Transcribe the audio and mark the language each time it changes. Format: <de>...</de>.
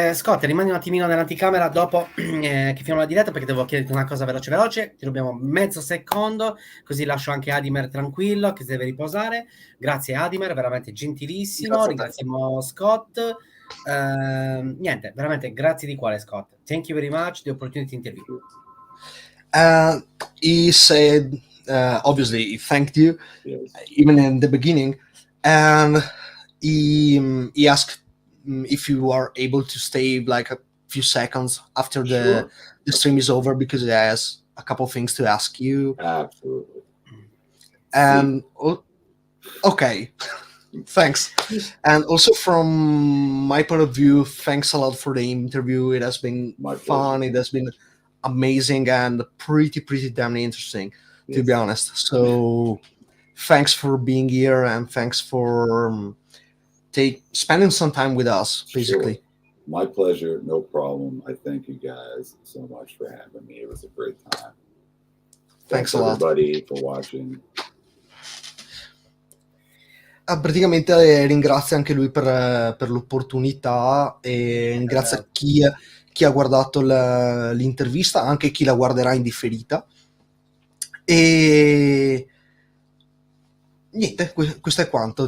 <it>Scott, rimani un attimino nell'anticamera dopo che finiamo la diretta, perché devo chiederti una cosa veloce. Ti rubiamo mezzo secondo, così lascio anche Adimer tranquillo che si deve riposare. Grazie Adimer, veramente gentilissimo. Ringraziamo Scott. Niente, veramente grazie di cuore, Scott.</it> <en>Thank you very much, the opportunity interview. He said, obviously, he thanked you, even in the beginning, and he asked if you are able to stay like a few seconds after the stream is over, because he has a couple of things to ask you. Absolutely. And okay. Thanks. And also from my point of view, thanks a lot for the interview. It has been fun. It has been amazing and pretty damn interesting, to be honest. So thanks for being here, and thanks for spending some time with us, basically. Sure. My pleasure. No problem. I thank you guys so much for having me. It was a great time. Thanks a lot, everybody, for watching.</en> <it>Praticamente ringrazia anche lui per l'opportunità, e ringrazia chi ha guardato l'intervista, anche chi la guarderà in differita. E niente, questo è quanto.</it>